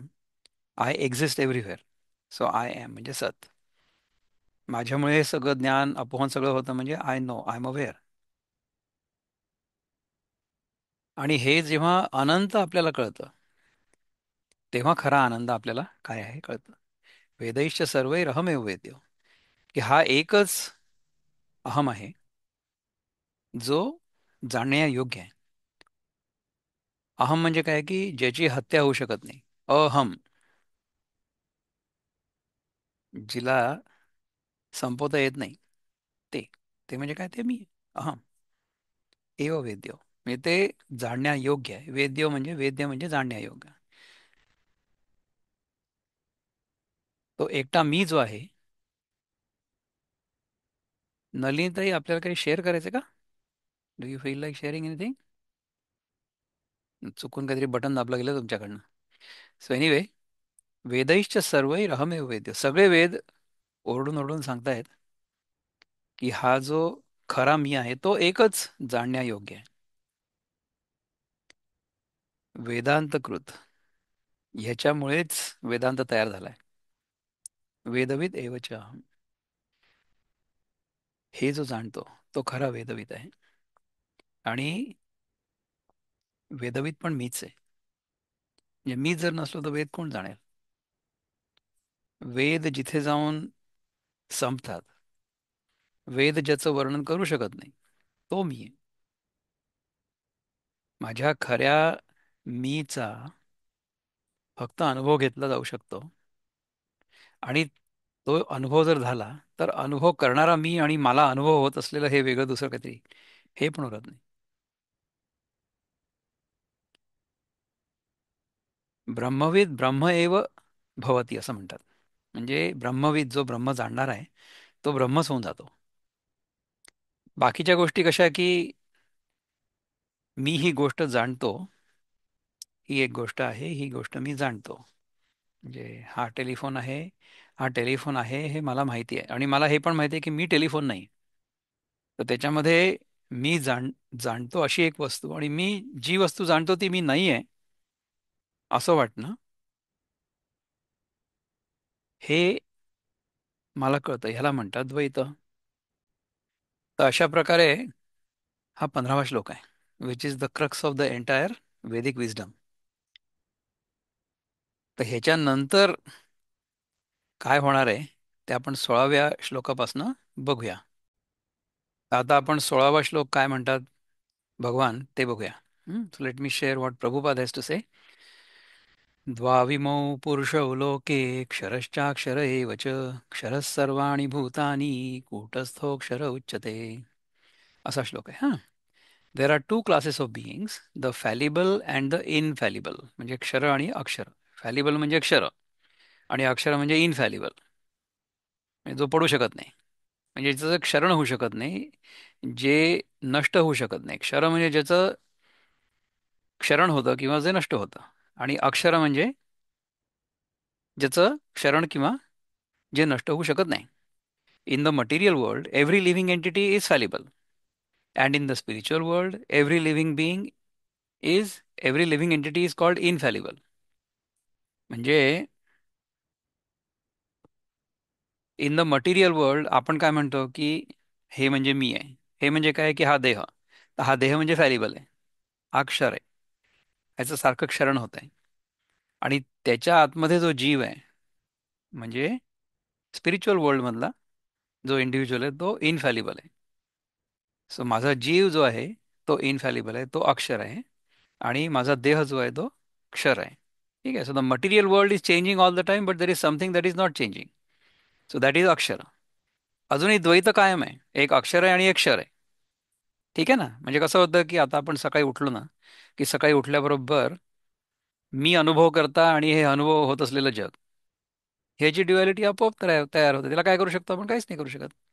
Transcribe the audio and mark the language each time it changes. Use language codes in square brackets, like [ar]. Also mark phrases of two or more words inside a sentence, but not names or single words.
[en] I exist everywhere. So I am [mr] म्हणजे सत. माझ्यामुळे हे सगळं ज्ञान अपोहन सगळं होतं म्हणजे [en] I know, I am aware. [mr] आणि हे जेव्हा अनंत आपल्याला कळतं तेव्हा खरा आनंद आपल्याला काय आहे कळतं. [sa] वेदैश्च सर्वैरहमेव वेद्यो, [mr] की हा एकच अहम आहे जो जाणण्या योग्य आहे. अहम म्हणजे काय की ज्याची हत्या होऊ शकत नाही. अहम, जिला संपवता येत नाही, ते ते म्हणजे काय? ते मी. [sa] अहम एव वेद्यो, [mr] म्हणजे ते जाणण्यायोग्य आहे. वेद्य म्हणजे जाणण्यायोग्य. तो एकटा मी जो आहे. नलिनीताई, आपल्याला काही शेअर करायचं का? [en] Do you feel like sharing anything? [mr] चुकून काहीतरी बटन दाबलं गेलं तुमच्याकडनं. [en] So anyway, [sa] वेदैश्च सर्वैरहमेव वेद्य, [mr] सगळे वेद ओरडून ओरडून सांगतायत की हा जो खरा मी आहे तो एकच जाणण्यायोग्य आहे. वेदांतकृत, ह्याच्यामुळेच वेदांत तयार झालाय. [sa] वेदविद एवच अहम. [mr] हे जो जाणतो तो खरा वेदविद आहे. आणि वेदविद पण मीच आहे. म्हणजे मी जर नसलो तर वेद कोण जाणेल? वेद जिथे जाऊन संपतात, वेद ज्याचं वर्णन करू शकत नाही, तो मी आहे. माझ्या खऱ्या मीचा फक्त अनुभव घेतला जाऊ शकतो. आणि तो अनुभव जर झाला तर अनुभव करणारा मी आणि मला अनुभव होत असलेलं हे वेगळं दुसरं काहीतरी, हे पण उरत नाही. [sa] ब्रह्मविद ब्रह्म एव भवती [mr] असं म्हणतात. म्हणजे ब्रह्मविद, जो ब्रह्म जाणणार आहे तो ब्रह्मच होऊन जातो. बाकीच्या गोष्टी कशा की मी ही गोष्ट जाणतो, ही एक गोष्ट आहे, ही गोष्ट मी जाणतो. म्हणजे हा टेलिफोन आहे, हा टेलिफोन आहे हे मला माहिती आहे आणि मला हे पण माहिती आहे की मी टेलिफोन नाही. तर त्याच्यामध्ये मी जाणतो अशी एक वस्तू आणि मी जी वस्तू जाणतो ती मी नाही आहे असं वाटणं, हे मला कळतं, ह्याला म्हणतात द्वैत. तर अशा प्रकारे हा 15वा श्लोक आहे, [en] which is the crux of the entire Vedic wisdom. [mr] तर ह्याच्यानंतर काय होणार आहे ते आपण 16व्या श्लोकापासून बघूया. आता आपण 16वा श्लोक काय म्हणतात भगवान ते बघूया. [en] So let me share what Prabhupada has to say. [sa] द्वाविमौ पुरुषौ लोके क्षरश्चाक्षर एव च क्षरः सर्वाणि भूतानि कूटस्थोऽक्षर उच्यते. [mr] असा श्लोक आहे. [en] There are two classes of beings, the fallible and the infallible. [mr] म्हणजे क्षर आणि अक्षर. फॅलिबल म्हणजे अक्षर आणि अक्षर म्हणजे इनफॅलिबल, म्हणजे जो पडू शकत नाही, म्हणजे ज्याचं क्षरण होऊ शकत नाही, जे नष्ट होऊ शकत नाही. क्षर म्हणजे ज्याचं क्षरण होतं किंवा जे नष्ट होतं, आणि अक्षर म्हणजे ज्याचं क्षरण किंवा जे नष्ट होऊ शकत नाही. [en] In the material world every living entity is fallible, and in the spiritual world every living being is every living entity is called infallible. [mr] म्हणजे [en] in the material world [mr] आपण काय म्हणतो की हे म्हणजे मी आहे. हे म्हणजे काय की हा देह. तर हा देह म्हणजे फॅलिबल आहे, हा अक्षर आहे, ह्याचं सारखं क्षरण होत आहे. आणि त्याच्या आतमध्ये जो जीव आहे, म्हणजे स्पिरिच्युअल वर्ल्डमधला जो इंडिव्हिज्युअल आहे तो इनफॅलिबल आहे. सो माझा जीव जो आहे तो इनफॅलिबल आहे, तो अक्षर आहे. आणि माझा देह जो आहे तो क्षर आहे. ठीक आहे. [en] So the material world is changing all the time, but there is something that is not changing. So that is अक्षर. [mr] अजूनही द्वैत कायम आहे, एक अक्षर आहे आणि एक क्षर आहे. ठीक आहे ना. म्हणजे कसं होतं की आता आपण सकाळी उठलो ना, की सकाळी उठल्याबरोबर मी अनुभव करता आणि हे अनुभव होत असलेलं जग, ह्याची ड्युएलिटी आपोआप तयार होते. त्याला काय करू शकतो आपण? काहीच नाही करू शकत.